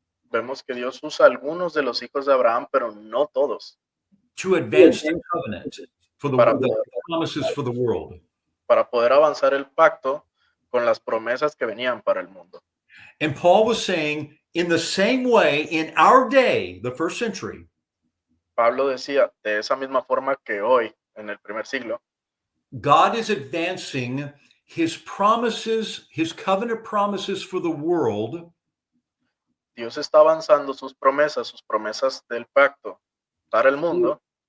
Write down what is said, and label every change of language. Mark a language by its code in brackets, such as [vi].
[es] vemos que Dios usa algunos de los hijos de Abraham, pero no todos, [en] to advance the covenant for the [es] Para- [en] promises for the world. [es] para poder avanzar el pacto con las promesas que venían para el mundo. [en] And Paul was saying, in the same way, in our day, the first century, [es] Pablo decía, de esa misma forma que hoy, en el primer siglo, [en] God is advancing his promises, his covenant promises for the world [es] Dios está avanzando sus promesas del pacto para el mundo,